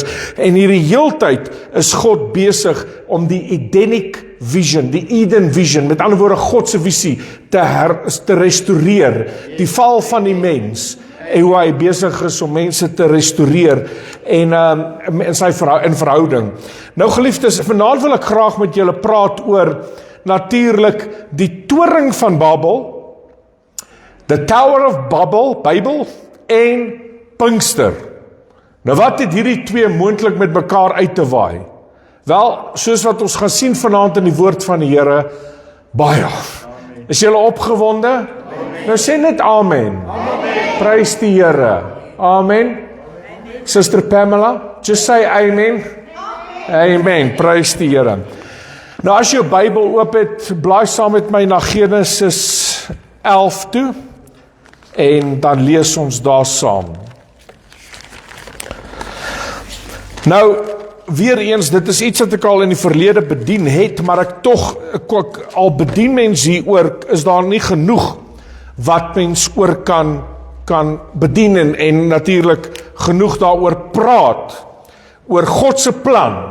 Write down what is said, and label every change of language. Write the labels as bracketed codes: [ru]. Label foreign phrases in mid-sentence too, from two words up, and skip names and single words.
[af] En hierdie heeltyd is God besig om die [en] Edenic vision, [af] die [en] Eden vision, [af] met ander woorde God se visie te restoreer, die val van die mens, en hoe hy besig is om mense te restoreer en in sy verhouding. Nou geliefdes, vanaand wil ek graag met julle praat oor natuurlik die toring van Babel, [en] the Tower of Babel en Pinkster. [af] Nou wat het hierdie twee moontlik met mekaar uit te waai? Wel, soos wat ons gaan sien vanaand in die woord van die Here, baie. Is julle opgewonde? Amen. Nou sê net amen. Amen. Prys die Here. Amen. [en] Sister Pamela, just say amen. [af] Amen. Amen. Prys die Here. Nou as jou Bybel oop het, blaai saam met my na Genesis 11 toe, en dan lees ons daar saam. Nou, weer eens, dit is iets wat ek al in die verlede bedien het, maar ek al bedien mens hieroor, is daar nie genoeg wat mens oor kan bedien, en natuurlik genoeg daaroor praat, oor God se plan.